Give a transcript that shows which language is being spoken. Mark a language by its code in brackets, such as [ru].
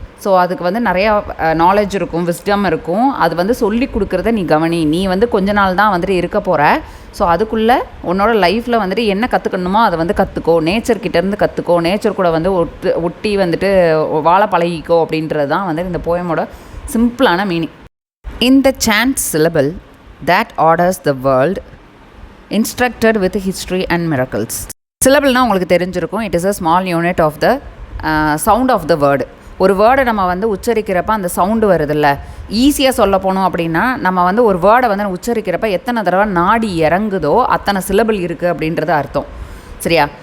[ta] So அதுக்கு வந்து நிறையா நாலேஜ் இருக்கும், விஸ்டம் இருக்கும். அது வந்து சொல்லி கொடுக்குறத நீ கவனி. நீ வந்து கொஞ்ச நாள் தான் வந்துட்டு இருக்க போகிற. ஸோ அதுக்குள்ளே உன்னோட லைஃப்பில் வந்துட்டு என்ன கற்றுக்கணுமோ அதை வந்து கற்றுக்கோ, நேச்சர்கிட்டேருந்து கற்றுக்கோ, நேச்சர் கூட வந்து ஒட்டி வந்துட்டு வாழ பழகிக்கோ அப்படின்றது தான் வந்து இந்த போயமோட சிம்பிளான meaning. [en] In the sand syllable that orders the world instructed with history and miracles. [ta] சிலபிள்னால் உங்களுக்கு தெரிஞ்சிருக்கும், [en] It is a small unit of the sound of the word. [ta] ஒரு வேர்டை நம்ம வந்து உச்சரிக்கிறப்ப அந்த சவுண்டு வருதில்ல. ஈஸியாக சொல்ல போனோம் அப்படின்னா, நம்ம வந்து ஒரு வேர்டை வந்து உச்சரிக்கிறப்ப எத்தனை தடவை நாடி இறங்குதோ அத்தனை சிலபிள் இருக்குது அப்படின்றது அர்த்தம். சரியா?